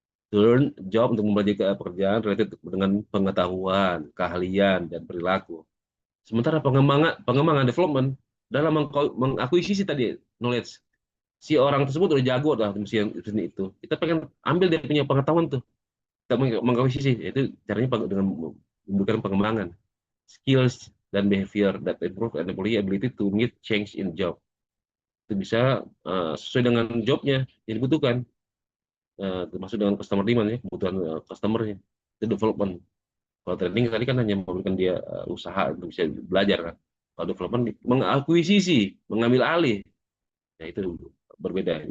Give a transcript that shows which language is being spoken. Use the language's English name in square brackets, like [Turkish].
[English] To learn job [Indonesian] untuk mempelajari pekerjaan related dengan pengetahuan, keahlian, dan perilaku. Sementara pengembangan development dalam mengakuisisi tadi knowledge. Si orang tersebut udah jago dah mesin itu. Kita pengen ambil dia punya pengetahuan tuh. Kita mengakuisisi. Itu caranya dengan memberikan pengembangan. [English] Skills dan behavior that improve and employee ability to meet change in job. [Indonesian] Itu bisa sesuai dengan jobnya yang dibutuhkan. Termasuk dengan customer demand ya, kebutuhan customernya. Itu development. Kalau training tadi kan hanya memberikan dia usaha untuk bisa belajar kan. Kalau development mengakuisisi, mengambil alih. Nah, itu berbeda.